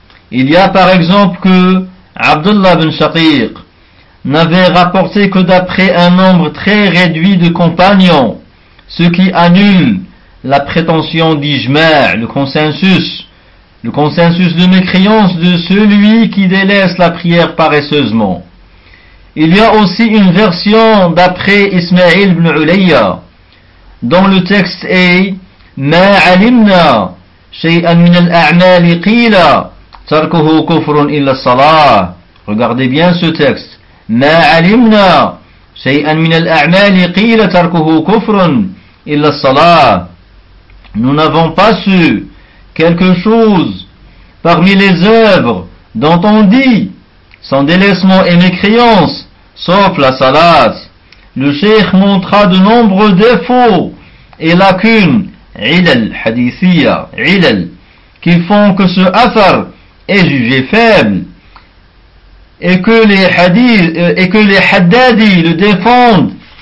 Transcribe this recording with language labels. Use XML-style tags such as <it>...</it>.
<fr>Il y a par exemple que Abdullah ibn Shaqiq n'avait rapporté que d'après un nombre très réduit de compagnons, ce qui annule la prétention d'Ijma', le consensus de mécréance de celui qui délaisse la prière paresseusement. Il y a aussi une version d'après Ismail ibn Ulayya, dont le texte est:</fr> <ar>ما علمنا شيئا من الأعمال قيل تركه كفر إلا الصلاة.</ar> <fr>Regardez bien ce texte.</fr> <ar>ما علمنا شيئا من الأعمال قيل تركه كفر إلا الصلاة.</ar> <fr>Nous n'avons pas su quelque chose parmi les œuvres dont on dit sans délaissement et mécréance, sauf la salat. Le Cheikh montra de nombreux défauts et lacunes ilal hadithiya, ilal, qui font que ce athar est jugé faible, et que les haddadis le défendent.</fr>